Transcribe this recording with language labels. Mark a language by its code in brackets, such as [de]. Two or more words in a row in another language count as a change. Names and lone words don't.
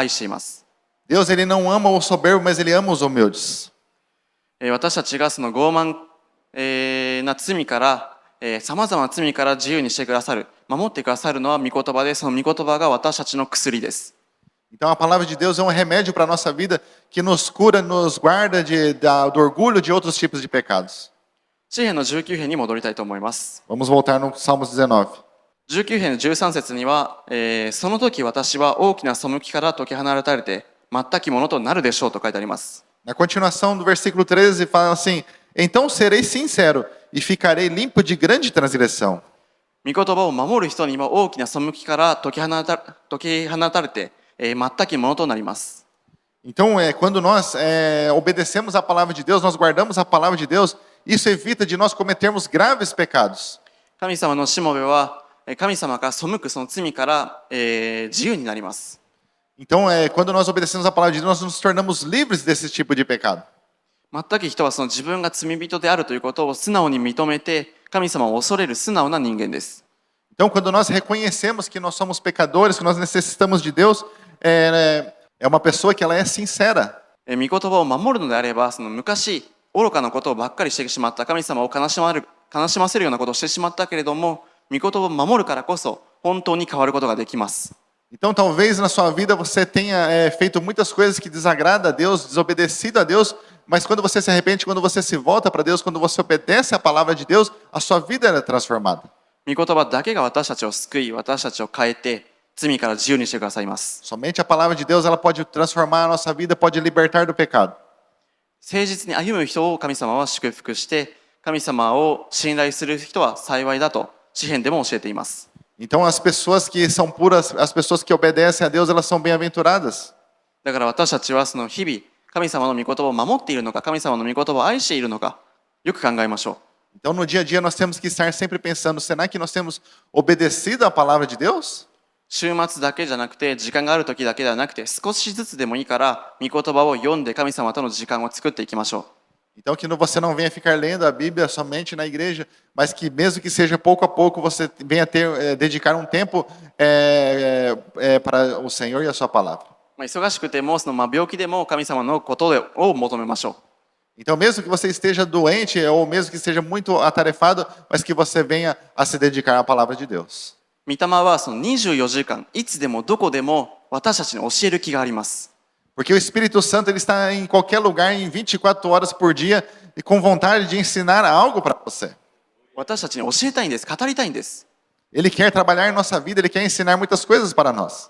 [ja] 愛しています。 [pt] Deus ele não ama o soberbo, mas ele ama os humildes. [ja] 私たちがその傲慢な罪からさまざまな罪から自由にしてくださる、守ってくださるのは御言葉で、その御言葉が私たちの薬です。 [pt] Então a palavra de Deus é um remédio para a nossa vida que nos cura, nos guarda do orgulho de outros tipos de pecados. [ja] 詩編の19編に戻りたいと思います。 [pt] Vamos voltar no Salmos 19. [ja] 19 編の13節には、その時私は大きな背きから解き放たれて全きものとなるでしょうと書いてあります。 [pt] Na continuação do versículo 13 fala assim: Então serei sincero e ficarei limpo de grande transgressão. [ja] 御言葉を守る人には大きな背きから解き放たれて全きものとなります。 [pt] Então, quando nós obedecemos a palavra de Deus, nós guardamos a palavra de Deus, isso evita de nós cometermos graves pecados. [ja] 神様のしもべは神様から背くその罪から、自由になります。 [pt] Então, quando nós obedecemos a palavra de Deus, nós nos tornamos livres desse tipo de pecado. [ja] 全き人はその自分が罪人であるということを素直に認めて、神様を恐れる素直な人間です。 [pt] Então, quando nós reconhecemos que nós somos pecadores, que nós necessitamos de Deus, é uma pessoa que ela é sincera. [ja] 御言葉を守るのであれば、その昔愚かなことをばっかりしてしまった、神様を悲しませるようなことをしてしまったけれども、御言葉を守るからこそ本当に変わることができます。 [pt] Então, talvez na sua vida você tenha feito muitas coisas que desagradam a Deus, desobedecido a Deus, mas quando você se arrepende, quando você se volta para Deus, quando você obedece a palavra de Deus, a sua vida é transformada. [ja] 御言葉だけが私たちを救い、私たちを変えて、罪から自由にしてくださいます。 [pt] Somente a palavra de Deus ela pode transformar a nossa vida, pode libertar do pecado. [ja] 誠実に歩む人を神様は祝福して、神様を信頼する人は幸いだと詩編でも教えています。 [pt] Então, as pessoas que são puras, as pessoas que obedecem a Deus, elas são bem-aventuradas. [ja] だから私たちはその日々、神様の御言葉を守っているのか、神様の御言葉を愛しているのか、よく考えましょう。 [pt] Então, no dia a dia, nós temos que estar sempre pensando, será que nós temos obedecido a palavra de Deus? [ja] 週末だけじゃなくて、時間がある時だけではなくて、少しずつでもいいから、御言葉を読んで神様との時間を作っていきましょう。 [pt] Então, que você não venha ficar lendo a Bíblia somente na igreja, mas que mesmo que seja pouco a pouco, você venha dedicar um tempo para o Senhor e a sua palavra. [ja] 忙しくても、病気でも神様のことを求めましょう。 [pt] Então, mesmo que você esteja doente ou mesmo que esteja muito atarefado, mas que você venha a se dedicar à palavra de Deus. [ja] 御霊はその24時間、いつでもどこでも私たちに教える気があります。 [pt] Porque o Espírito Santo ele está em qualquer lugar, em 24 horas por dia, e com vontade de ensinar algo para você. [ja] 私たちに教えたいんです。語りたいんです。 [pt] Ele quer trabalhar em nossa vida, Ele quer ensinar muitas coisas para nós.